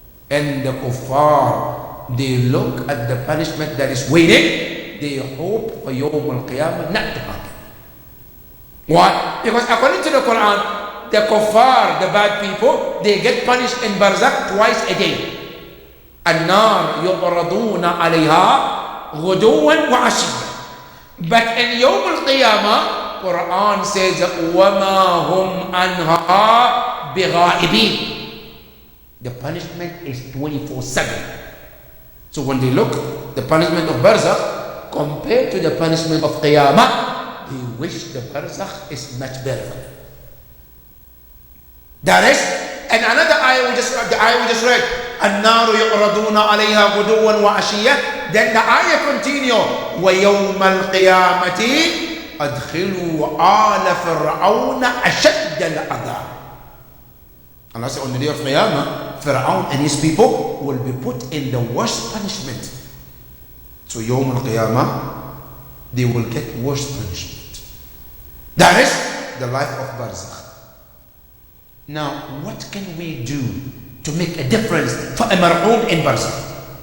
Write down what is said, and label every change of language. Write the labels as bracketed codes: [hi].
[en] And the kuffar, they look at the punishment that is waiting, they hope for Yawm al-Qiyamah not to happen. Why? Because according to the Quran, the kuffar, the bad people, they get punished in barzakh twice a day. [ar] النار يعرضون عليها غدوا وعشيا. [en] But in Yawm al-Qiyamah, Quran says [ar] وَمَا هُمْ عَنْهَا بِغَائِبِينَ. [en] The punishment is 24/7. So when they look the punishment of barzakh compared to the punishment of Qiyamah, they wish the barzakh is much better for them. That is, and another ayah we just read, [ar] النار يعرضون عليها غدوا وعشيا. [en] Then the ayah continue, [ar] ويوم القيامة أدخلوا آل فرعون أشد العذاب. [en] Allah said on the day of Qiyamah, Fir'aun and his people will be put in the worst punishment. So Yawm al-Qiyamah, they will get worse punishment. That is the life of barzakh. Now, what can we do to make a difference for a mar'um in barzakh?